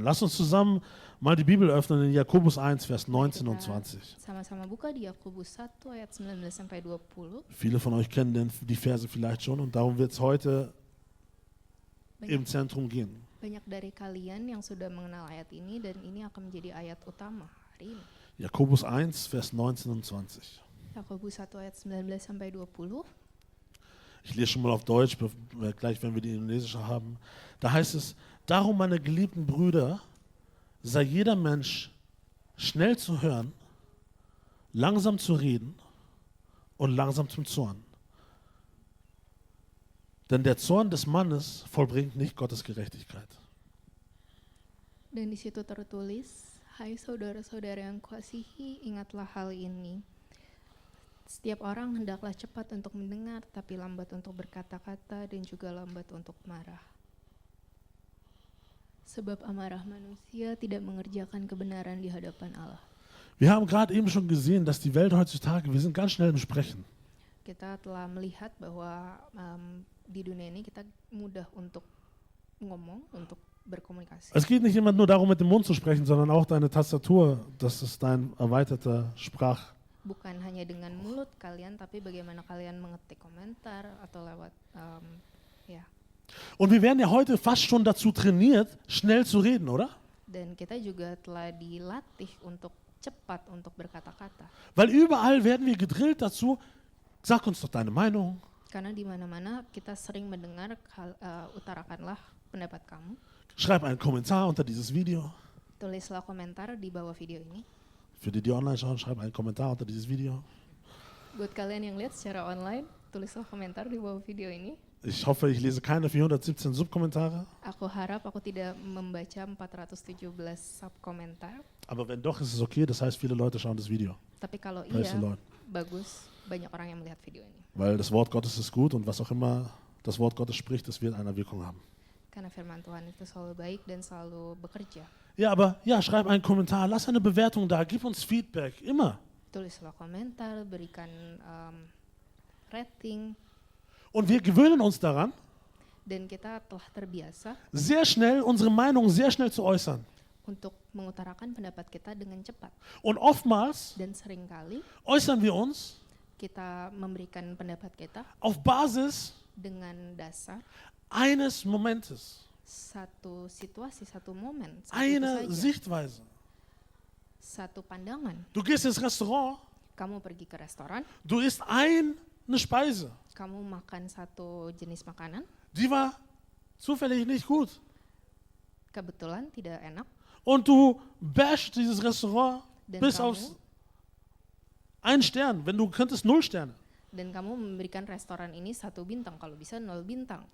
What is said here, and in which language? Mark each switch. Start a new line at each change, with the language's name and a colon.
German: Lass uns zusammen mal die Bibel öffnen in Jakobus 1, Vers 19 und 20.
Indonesian: Sama-sama buka di Yakobus 1 ayat 19 sampai 20.
German: Viele von euch kennen die Verse vielleicht schon und darum wird es heute im Zentrum gehen.
Indonesian: Banyak dari kalian yang sudah mengenal ayat ini dan ini akan menjadi ayat utama hari ini.
German: Jakobus 1, Vers 19 und 20.
Indonesian: Yakobus 1 ayat 19 sampai 20.
German: Ich lese schon mal auf Deutsch, gleich wenn wir die Indonesische haben. Da heißt es, darum meine geliebten Brüder, sei jeder Mensch schnell zu hören, langsam zu reden und langsam zum Zorn. Denn der Zorn des Mannes vollbringt nicht Gottes Gerechtigkeit.
Indonesian: Dan di situ tertulis, hai saudara-saudara yang kukasihi, ingatlah hal ini. Setiap orang hendaklah cepat untuk mendengar, tapi lambat untuk berkata-kata dan juga lambat untuk marah. Sebab amarah manusia tidak mengerjakan kebenaran di hadapan Allah.
German: Wir haben gerade eben schon gesehen, dass die Welt heutzutage, wir sind ganz schnell im Sprechen.
Indonesian: Kita telah melihat bahwa di dunia ini kita mudah untuk ngomong, untuk berkomunikasi.
German: Es geht nicht immer nur darum, mit dem Mund zu sprechen, sondern auch deine Tastatur, das ist dein erweiterter
Indonesian: Bukan hanya dengan mulut kalian, tapi bagaimana kalian mengetik komentar atau lewat ya.
German: Und wir werden ja heute fast schon dazu trainiert, schnell zu reden, oder?
Indonesian: Dan kita juga telah dilatih untuk cepat untuk berkata-kata.
German: Weil überall werden wir gedrillt dazu, sag uns doch deine Meinung.
Indonesian: Karena di mana-mana kita sering mendengar utarakanlah pendapat kamu.
German: Schreib einen Kommentar unter dieses Video.
Indonesian: Tulislah komentar di bawah video ini.
German: Für die, die online schauen, schreib einen Kommentar unter dieses Video.
Indonesian: Buat kalian yang lihat secara online, tulislah komentar di bawah video ini.
German: Ich hoffe, ich lese keine 417 Subkommentare.
Indonesian: Aku harap aku tidak membaca 417 subkomentar.
German: Aber wenn doch, ist es okay. Das heißt, viele Leute schauen das Video.
Indonesian: Tapi kalau
English: Praise the
Indonesian: iya,
English: Lord.
Indonesian: bagus. Banyak orang yang melihat video ini.
German: Weil das Wort Gottes ist gut und was auch immer das Wort Gottes spricht, das wird eine Wirkung haben.
Indonesian: Karena firman Tuhan itu selalu baik dan selalu bekerja.
German: Ja, aber ja, schreib einen Kommentar, lass eine Bewertung da, gib uns Feedback, immer.
Indonesian: Tulislah komentar, berikan rating.
German: Und wir gewöhnen uns daran,
Indonesian: Dan kita telah terbiasa
German: sehr schnell unsere Meinung sehr schnell zu äußern.
Indonesian: untuk mengutarakan pendapat kita dengan cepat.
German: Und oftmals
Indonesian: Dan seringkali
German: äußern wir uns
Indonesian: kita memberikan pendapat kita
German: auf Basis
Indonesian: dengan dasar
German: eines Momentes,
Indonesian: satu situasi, satu momen, saat itu
German: eine
Indonesian: saja,
German: Sichtweise.
Indonesian: satu pandangan.
German: Du gehst ins Restaurant,
Indonesian: Kamu pergi ke restoran,
German: du isst eine Speise,
Indonesian: kamu makan satu jenis makanan,
German: die war zufällig nicht gut.
Indonesian: kebetulan tidak enak,
German: Und du bashst dieses Restaurant
Indonesian: dan
German: bis
Indonesian: kamu,
German: auf einen Stern, wenn du könntest 0 Sterne.
Indonesian: dan kamu memberikan restoran ini 1 bintang, kalau bisa 0 bintang,